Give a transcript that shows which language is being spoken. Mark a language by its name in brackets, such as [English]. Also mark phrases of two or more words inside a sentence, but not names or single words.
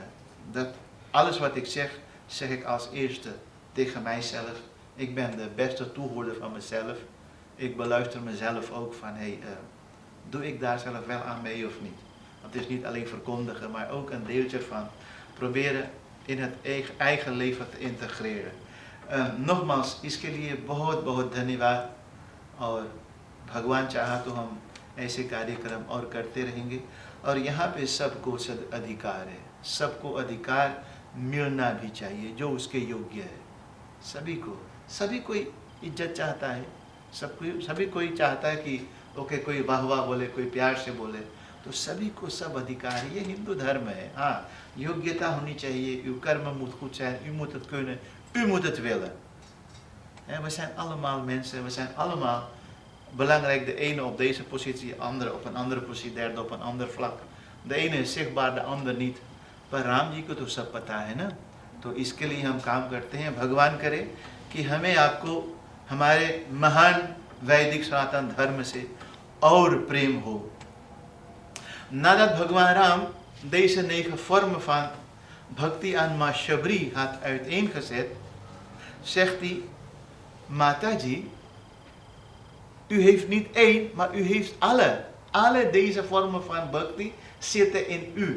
[Dutch] Dat alles wat ik zeg ik als eerste tegen mijzelf. Ik ben de beste toehoorder van mezelf. Ik beluister mezelf ook van, doe ik daar zelf wel aan mee of niet? Want het is niet alleen verkondigen, maar ook een deeltje van proberen in het eigen leven te integreren. [Hindi] नोकमास इसके लिए बहुत बहुत धन्यवाद और भगवान चाहा तो हम ऐसे कार्यक्रम और करते रहेंगे और यहाँ पे सबको अधिकार है, सबको अधिकार मिलना भी चाहिए जो उसके योग्य है। सभी कोई इज्जत चाहता है, सभी कोई चाहता है कि ओके कोई वाह वाह बोले, कोई प्यार से बोले, तो सभी को सब अधिकार है। ये हिंदू धर्म है। हाँ, योग्यता होनी चाहिए, [Dutch] uw karma moet goed zijn, u moet het kunnen, u moet het willen. We zijn allemaal mensen, we zijn allemaal belangrijk. De ene op deze positie, de andere op een andere positie, derde op een ander vlak. De ene is zichtbaar, de ander niet. [Hindi] पर राम जी को तो सब पता है ना, तो इसके लिए हम काम करते हैं। भगवान करे कि हमें आपको हमारे महान वैदिक सनातन धर्म से और प्रेम हो. [Dutch] Nadat Bhagwan Ram deze 9 vormen van bhakti aan Ma Shabri had uiteengezet, zegt hij: Mataji, u heeft niet 1, maar u heeft alle. Alle deze vormen van bhakti zitten in u.